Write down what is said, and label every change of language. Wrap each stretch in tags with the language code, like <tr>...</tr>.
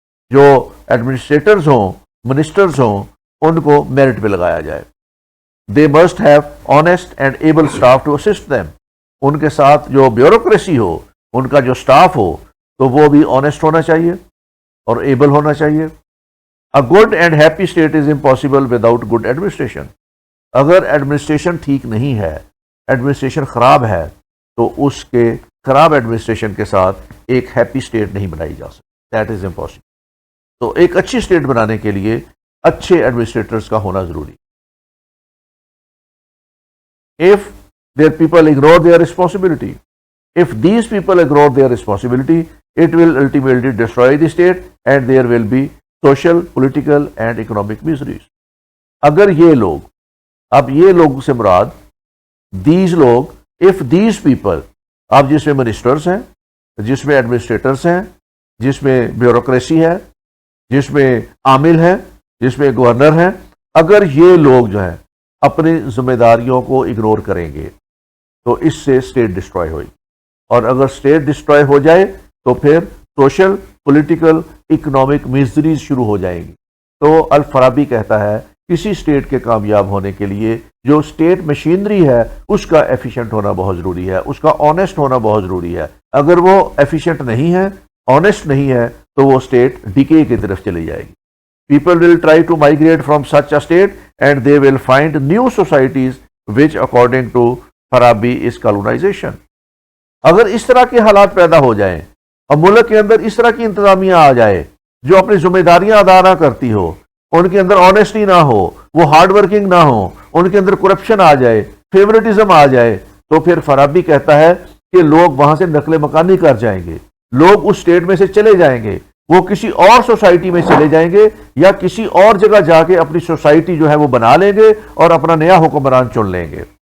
<ur>جو ایڈمنسٹریٹرز ہوں، منسٹرز ہوں، ان کو میرٹ پہ لگایا جائے۔ They must have honest and able staff to assist them, ان کے ساتھ جو بیوروکریسی ہو، ان کا جو اسٹاف ہو تو وہ بھی آنیسٹ ہونا چاہیے اور ایبل ہونا چاہیے۔</ur> <en>A good and happy state is impossible without good administration.</en> <ur>اگر ایڈمنسٹریشن ٹھیک نہیں ہے، ایڈمنسٹریشن خراب ہے، تو اس کے خراب ایڈمنسٹریشن کے ساتھ ایک ہیپی اسٹیٹ نہیں بنائی جا سکتی. That is impossible. تو ایک اچھی اسٹیٹ بنانے کے لیے اچھے ایڈمنسٹریٹرز کا ہونا ضروری.</ur> <en>If their people ignore their responsibility, if these people ignore their responsibility, it will ultimately destroy the state and there will be social, political and economic miseries.</en> <ur>اگر یہ لوگ، اب یہ لوگ سے مراد these لوگ، if these people، اب جس میں منسٹرز ہیں، جس میں ایڈمنسٹریٹرز ہیں، جس میں بیوروکریسی ہے، جس میں عامل ہیں، جس میں گورنر ہیں، اگر یہ لوگ جو ہیں اپنی ذمہ داریوں کو اگنور کریں گے تو اس سے اسٹیٹ ڈسٹروائے ہوئی. اور اگر اسٹیٹ ڈسٹروائے ہو جائے تو پھر سوشل، پولیٹیکل، اکنامک میزریز شروع ہو جائیں گی. تو الفارابی کہتا ہے کسی اسٹیٹ کے کامیاب ہونے کے لیے جو اسٹیٹ مشینری ہے اس کا ایفیشینٹ ہونا بہت ضروری ہے، اس کا آنیسٹ ہونا بہت ضروری ہے. اگر وہ ایفیشینٹ نہیں ہے، آنیسٹ نہیں ہے، تو وہ اسٹیٹ ڈیکے کی طرف چلی جائے گی.</ur> <en>People will try to migrate from such a state and they will find new societies which according to Farabi is colonization.</en> <ur>اگر اس طرح کے حالات پیدا ہو جائیں اور ملک کے اندر اس طرح کی انتظامیہ آ جائے جو اپنی ذمہ داریاں ادا نہ کرتی ہو، ان کے اندر آنیسٹی نہ ہو، وہ ہارڈ ورکنگ نہ ہو، ان کے اندر کرپشن آ جائے، فیورٹزم آ جائے، تو پھر فرابی کہتا ہے کہ لوگ وہاں سے نقل مکانی کر جائیں گے، لوگ اس اسٹیٹ میں سے چلے جائیں گے، وہ کسی اور سوسائٹی میں چلے جائیں گے یا کسی اور جگہ جا کے اپنی سوسائٹی جو ہے وہ بنا لیں گے اور اپنا نیا حکمران چن لیں گے.</ur>